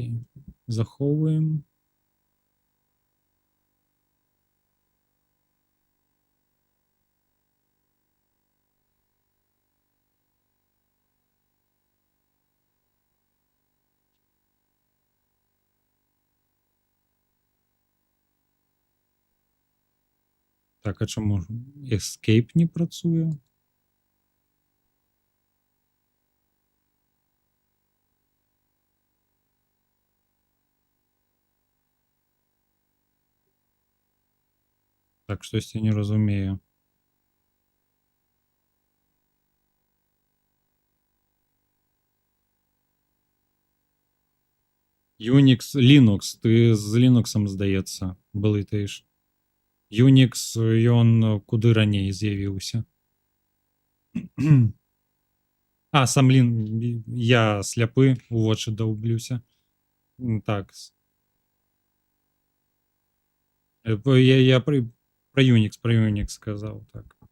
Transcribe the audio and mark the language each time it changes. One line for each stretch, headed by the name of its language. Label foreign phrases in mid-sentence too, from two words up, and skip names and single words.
Belarusian: Захоўваем. Так, а чаму Escape не працуе? Так, штосьці не разумею. Unix, Linux, ты з Linux, здаецца, блытаеш. Unix, ён куды раней з'явіўся. А, сам я сляпы, у вочы даўблюся. Так. Я про Unix сказаў, так.